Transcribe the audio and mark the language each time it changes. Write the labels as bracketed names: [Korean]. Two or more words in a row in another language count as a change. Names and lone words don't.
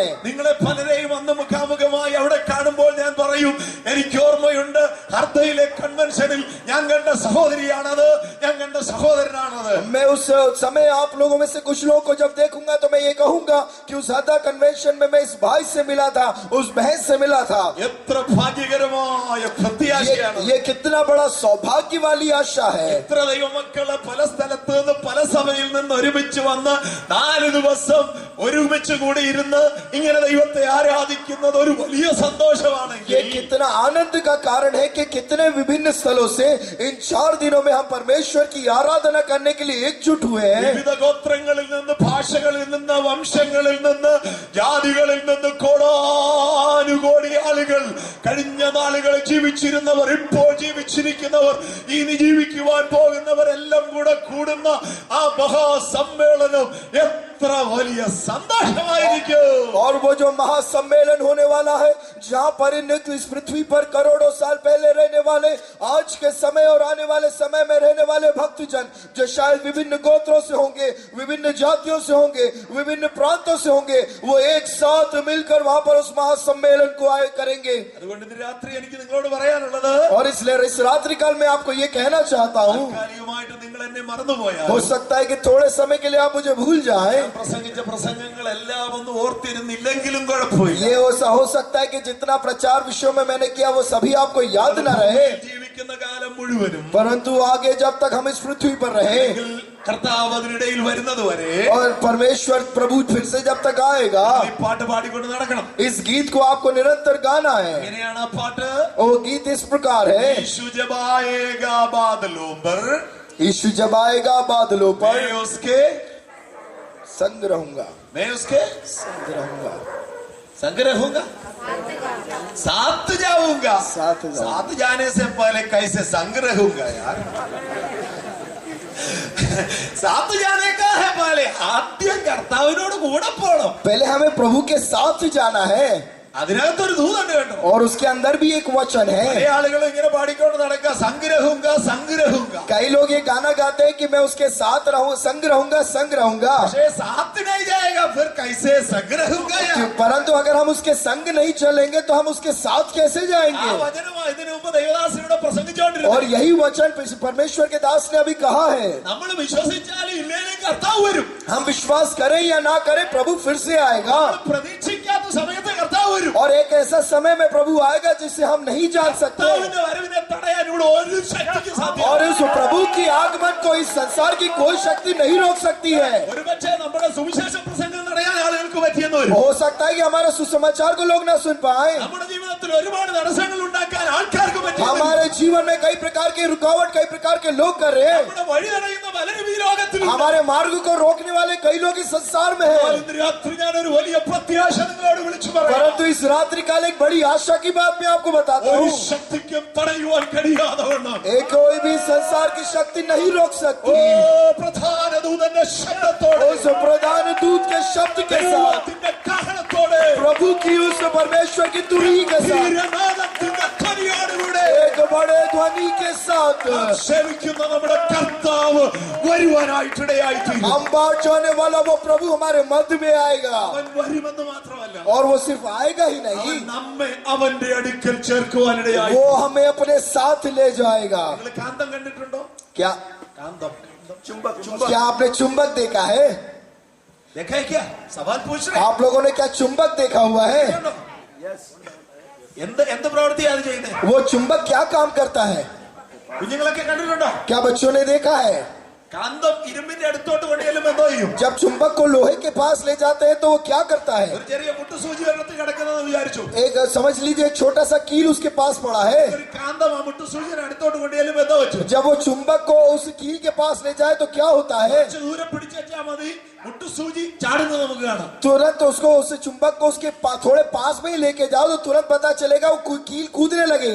[Malayalam] നിങ്ങളെ പലരെയും വന്ന് മുഖാമുഖമായി അവിടെ കാണുമ്പോൾ ഞാൻ പറയും, എനിക്ക് ഓർമ്മയുണ്ട് ഹർദയിലെ കൺവെൻഷനിൽ ഞാൻ കണ്ട സഹോദരിയാണത്, ഞാൻ കണ്ട സഹോദരനാണത്. [Hindi] मैं उस समय आप लोगों में से कुछ लोगों को जब देखूंगा तो मैं ये कहूंगा कि उस हरदा कन्वेंशन में मैं इस भाई से मिला था, उस बहन से मिला था। [Malayalam] എത്ര ഭാഗ്യകരമായ പ്രത്യാശയാണ്. [Hindi] ये कितना बड़ा सौभाग्य वाली आशा है। [Malayalam] എത്ര ദൈവമക്കള് പല സ്ഥലത്ത് നിന്ന് പല സഭയിൽ നിന്ന് ഒരുമിച്ച് വന്ന് 4 ദിവസം ഒരുമിച്ച് കൂടി ഇരുന്ന് ഇങ്ങനെ ദൈവത്തെ ആരാധിക്കുന്നത് ഒരു വലിയ സന്തോഷമാണ്. [Hindi] ये कितना आनंद का कारण है कि कितने विभिन्न स्थलों से इन 4 दिनों में हम परमेश्वर की आराधना करने के लिए एकजुट हुए हैं। [Malayalam] വിവിധ ഗോത്രങ്ങളിൽ നിന്ന്, ഭാഷകളിൽ നിന്ന്, വംശങ്ങളിൽ നിന്ന്, ജാതികളിൽ നിന്ന് കോടാനുകോടി ആളുകൾ, കഴിഞ്ഞ നാളുകളിൽ ജീവിച്ചിരുന്നവർ, ഇപ്പോൾ ജീവിച്ചിരിക്കുന്നവർ, ഇനി ജീവിക്കുവാൻ പോകുന്നവരെല്ലാം കൂടെ കൂടുന്ന ആ മഹാസമ്മേളനം എത്ര വലിയ സന്തോഷമായിരിക്കും. [Hindi] और वो जो महासम्मेलन होने वाला है, जहाँ पर इस पृथ्वी पर करोड़ों साल पहले रहने वाले, आज के समय और आने वाले समय में रहने वाले भक्तजन, जो शायद विभिन्न गोत्रों से होंगे, विभिन्न जातियों से होंगे, विभिन्न प्रांतों से होंगे, वो एक साथ मिलकर वहाँ पर उस महासम्मेलन को आए करेंगे। [Malayalam] അതുകൊണ്ട് ഇന്ന് രാത്രി എനിക്ക് നിങ്ങളോട് പറയാനുള്ളത്, [Hindi] और इसलिए इस रात्रि काल में आपको ये कहना चाहता हूँ, [Malayalam] താൽക്കാലികമായിട്ട് നിങ്ങൾ എന്നെ മറന്നുപോയാൽ, [Hindi] हो सकता है कि थोड़े समय के लिए आप मुझे भूल जाएं। [Malayalam] പ്രസംഗിച്ച പ്രസംഗങ്ങളെല്ലാം ഒന്നും ഓർത്തിരുന്നില്ലെങ്കിലും കുഴപ്പമില്ല. [Hindi] ये हो सकता है कि जितना प्रचार विषयों में मैंने किया वो सभी आपको याद न रहे, [Malayalam] ജീവിക്കുന്ന കാലം മുഴുവനും [Hindi] परंतु आगे जब तक हम इस पृथ्वी पर रहे [Malayalam] കർത്താവ് അതിനിടയിൽ വരുന്നത് വരെ [Hindi] और परमेश्वर प्रभु फिर से जब तक आएगा, [Malayalam] ഈ പാട്ട് പാടിക്കൊണ്ട് നടക്കണം. [Hindi] इस गीत को आपको निरंतर गाना है। [Malayalam] എങ്ങനെയാണ് ആ പാട്ട്? [Hindi] वो गीत इस प्रकार है, यीशु जब आएगा बादलों पर, यीशु जब आएगा बादलों पर, मैं उसके संग रहूंगा, मैं उसके संग रहूंगा, संग रहूंगा, साथ जाऊंगा। साथ जाऊंगा। साथ जाने से पहले कैसे संग रहूंगा यार? साथ जाने का है पहले [Malayalam] ആദ്യം കർത്താവിനോട് കൂടെ പോണം. [Hindi] पहले हमें प्रभु के साथ जाना है, [Malayalam] അതിനകത്തൊരു ദൂതുണ്ട് കേട്ടോ. [Hindi] और उसके अंदर भी एक वचन [Malayalam] പല [Hindi] है। [Malayalam] ആളുകൾ ഇങ്ങനെ പാടിക്കൊണ്ട് നടക്കുക, [Hindi] संग रहूंगा संग रहूंगा. कई लोग ये गाना गाते हैं कि मैं उसके साथ रहूं, संग रहूंगा, संग रहूंगा, പക്ഷേ साथ नहीं जाएगा फिर कैसे संग रहूंगा यार? परंतु अगर हम उसके संग नहीं चलेंगे तो हम उसके साथ कैसे [Malayalam] ആ [Hindi] जाएंगे? [Malayalam] വചനമാണ് ഇതിനു മുമ്പ് ദൈവദാസനോട് പ്രസംഗിച്ചു വിശ്വസിച്ചോണ്ടിരുന്നത്. [Hindi] और यही वचन परमेश्वर के दास ने अभी कहा है, [Malayalam] നമ്മൾ വിശ്വസിച്ചാലും ഇല്ലെങ്കിൽ കർത്താവ് വരും. [Hindi] हम विश्वास करें या ना करें प्रभु फिर से आएगा. [Malayalam] പ്രതീക്ഷിക്കാത്ത സമയത്ത് കർത്താവ് വരും. [Hindi] और एक ऐसा समय में प्रभु आएगा जिसे हम नहीं जान सकते. [Malayalam] കർത്താവിന്റെ വരവിനെ തടയാൻ ഇവിടെ ഒരു ശക്തിക്ക് സാധ്യമല്ല. [Hindi] और उस प्रभु की आगमन को इस संसार की कोई शक्ति नहीं रोक सकती है. [Malayalam] ഒരുപക്ഷേ നമ്മുടെ സുവിശേഷ പ്രസംഗം തടയാൻ ആളുകൾക്ക് പറ്റിയെന്ന് വരും. [Hindi] हो सकता है कि हमारे सुसमाचार को लोग ना सुन पाए. [Malayalam] നമ്മുടെ ജീവിതത്തിൽ ഒരുപാട് തടസ്സങ്ങൾ ഉണ്ടാക്കാൻ ആൾക്കാർക്ക് പറ്റി. [Hindi] हमारे जीवन में कई प्रकार की रुकावट कई प्रकार के लोग कर रहे हैं. [Malayalam] നമ്മുടെ വഴി തടയുന്ന പലരും ഈ ലോകത്തിൽ. [Hindi] हमारे मार्ग को रोकने वाले कई लोग इस संसार में हैं. [Malayalam] ഇന്ന് രാത്രി ഞാൻ ഒരു വലിയ പ്രത്യാശ നിങ്ങളോട് വിളിച്ചു പറയാം. [Hindi] परंतु इस रात्रि काल एक बड़ी आशा की बात मैं आपको बताता [Malayalam] ഒരു [Hindi] हूँ. [Malayalam] ശക്തിക്കും തടയുവാൻ കഴിയാത്തവണ്ണം [Hindi] एक कोई भी संसार की शक्ति नहीं रोक सकती. [Malayalam] പ്രധാന ദൂതന്റെ ശബ്ദത്തോടെ [Hindi] उस प्रधान दूत के शब्द के साथ, [Malayalam] ദൈവത്തിന്റെ കാഹളത്തോടെ [Hindi] प्रभु की उस परमेश्वर की तुरही के साथ, [Malayalam] വീരനാദത്തിന്റെ ധ്വനിയോടുകൂടെ [Hindi] एक बड़े ध्वनि के साथ [Malayalam] സേവിക്കുന്ന നമ്മുടെ കർത്താവ് വരുവാനായിട്ടിടയായി തീരും. [Hindi] हम बाट जाने वाला वो प्रभु हमारे मध्य में आएगा. [Malayalam] അവൻ വരുമെന്ന് മാത്രമല്ല, [Hindi] और वो सिर्फ आएगा ही नहीं, [Malayalam] അവൻ നമ്മെ അവന്റെ അടുക്കൽ ചേർക്കുവാനിടയായി. [Hindi] वो हमें अपने साथ ले जाएगा. [Malayalam] നിങ്ങൾ കാന്തം കണ്ടിട്ടുണ്ടോ? [Hindi] क्या [Malayalam] കാന്തം [Hindi] चुंबक क्या आपने चुंबक देखा है? देखा है क्या? सवाल पूछ रहे आप लोगों ने क्या चुंबक देखा हुआ है? [Malayalam] എന്ത് പ്രവൃത്തിയാണ് അത് ചെയ്യുന്നത്? [Hindi] वो चुंबक क्या काम करता है? [Malayalam] കുഞ്ഞുങ്ങളൊക്കെ കണ്ടിട്ടുണ്ടോ? [Hindi] क्या बच्चों ने देखा है? [Malayalam] കാന്തം ഇരുമ്പിന്റെ അടുത്തോട്ട് കൊണ്ടുചെല്ലും എന്തോ ചെയ്യും? [Hindi] जब चुंबक को लोहे के पास ले जाते हैं तो वो क्या करता है? [Malayalam] ഒരു ചെറിയ മുട്ടുസൂചി ഒരിടത്ത് കിടക്കുന്നതെന്ന് വിചാരിച്ചു. [Hindi] एक समझ लीजिए एक छोटा सा कील उसके पास पड़ा है. [Malayalam] ഒരു കാന്തം ആ മുട്ടുസൂചിയുടെ അടുത്തോട്ട് കൊണ്ടുചെല്ലും എന്തോ വെച്ചു. [Hindi] जब वो चुंबक को उस कील के पास ले जाए तो क्या होता है? [Malayalam] കുറച്ച് ദൂരം പിടിച്ചാൽ മതി, മുട്ടുസൂചി ചാടുന്നത് നമുക്ക് കാണാം. [Hindi] तुरंत उसको उस चुंबक को उसके थोड़े पास में ही लेके जाओ तो तुरंत पता चलेगा वो कील कूदने लगेगा.